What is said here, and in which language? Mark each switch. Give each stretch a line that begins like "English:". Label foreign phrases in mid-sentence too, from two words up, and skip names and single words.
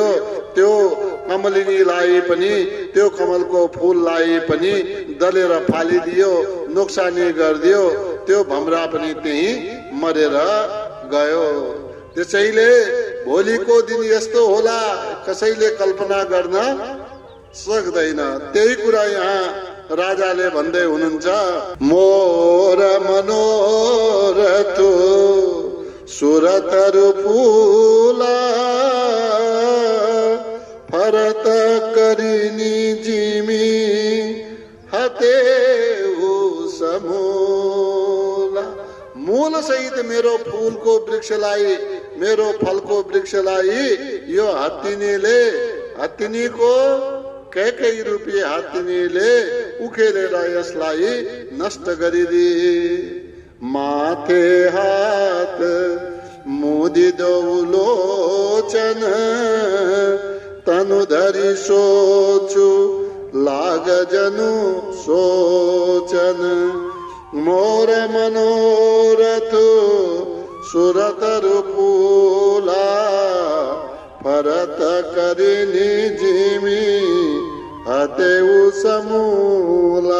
Nepali: त्यो कमलिनीलाई पनि, त्यो कमलको फूललाई पनि दलेर फालिदियो, नोक्सानी गरिदियो। त्यो भमरा पनि त्यही मरेर गयो। त्यसैले भोलिको दिन यस्तो होला कसैले कल्पना गर्न सक्दैन। त्यही कुरा यहाँ राजाले भन्दै हुनुहुन्छ,
Awadhi: मोर मनोरथ सुरतरु फूला फरत करिनी जिमी हते समूला।
Nepali: मूल सहित मेरो फूलको वृक्षलाई, मेरो फलको वृक्षलाई यो हत्तिनीको कैकेयी रूपी हत्तिनीले उखेलेर यसलाई नष्ट गरिदिए।
Awadhi: माथे हात मुदी लोचन तनु धरी सोचु लाग जनु सोचन। मोर मनोरथ सुरतरु फूला फरत करिनी जिमी हतेउ समूला।